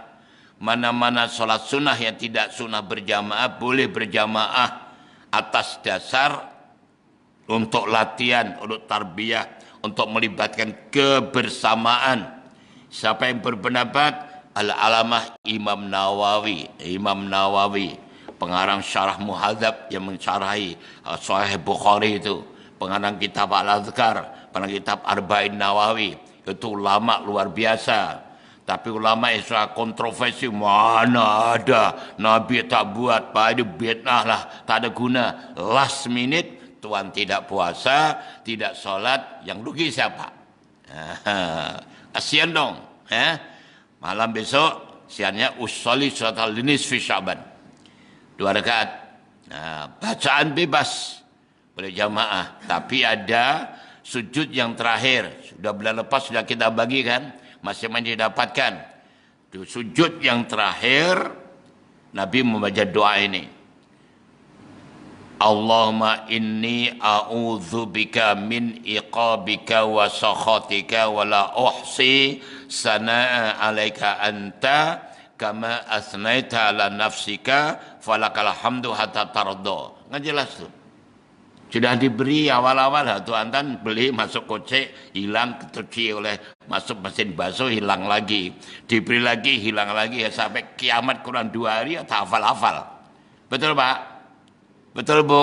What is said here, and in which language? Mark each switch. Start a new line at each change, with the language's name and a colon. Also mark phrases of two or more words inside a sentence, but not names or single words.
Malay: Mana-mana solat sunnah yang tidak sunnah berjamaah, boleh berjamaah atas dasar untuk latihan, untuk tarbiyah, untuk melibatkan kebersamaan. Siapa yang berpendapat? Al-Alamah Imam Nawawi, pengarang syarah Muhadzab yang mensyarahi Sahih Bukhari itu, pengarang kitab Al-Azkar, pengarang kitab Arba'in Nawawi. Itu ulama luar biasa. Tapi ulama Islam kontroversi. Mana ada Nabi tak buat. Pada bid'ah lah. Tak ada guna.
English: Last minute.
Malay: Tuan tidak puasa. Tidak solat. Yang rugi siapa? Kasihan dong. Malam besok. Siannya usolli surat al-nisfi Syaban. 2 rakaat. Bacaan bebas. Boleh jamaah. Tapi ada sujud yang terakhir. Sudah bulan lepas sudah kita bagikan. Masing-masing didapatkan. Sujud yang terakhir. Nabi membaca doa ini.
Arabic: اللهم إني أعوذ بك من عقابك وسخطك ولا أحصي ثناء عليك أنت كما أثنيت على نفسك فلك الحمد حتى ترضى.
Malay: Nggak jelas tuh. Sudah diberi awal-awal tuan-tuan beli masuk kocek hilang, kecuci oleh masuk mesin basuh hilang lagi, diberi lagi hilang lagi ya sampai kiamat kurang 2 hari ya tak hafal-hafal. Betul Pak? Betul Bu?